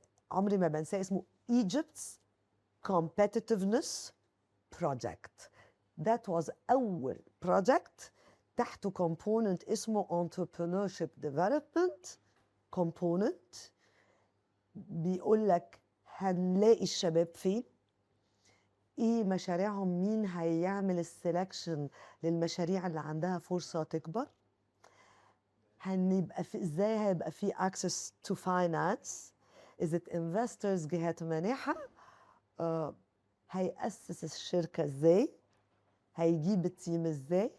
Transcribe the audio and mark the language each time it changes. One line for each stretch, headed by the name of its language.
Arabic: عمري ما بنساه، اسمه Egypt's Competitiveness Project.
English: That was
Arabic: أول
English: project
Arabic: تحته
English: component
Arabic: اسمه
English: Entrepreneurship Development Component.
Arabic: بيقول لك هنلاقي الشباب فين، ايه مشاريعهم، مين هيعمل السelection للمشاريع اللي عندها فرصة تكبر، هنبقى في ازاي هيبقى في
English: access to finance، is it investors
Arabic: جهات مانحة، هيأسس الشركة ازاي، هيجيب التيم ازاي.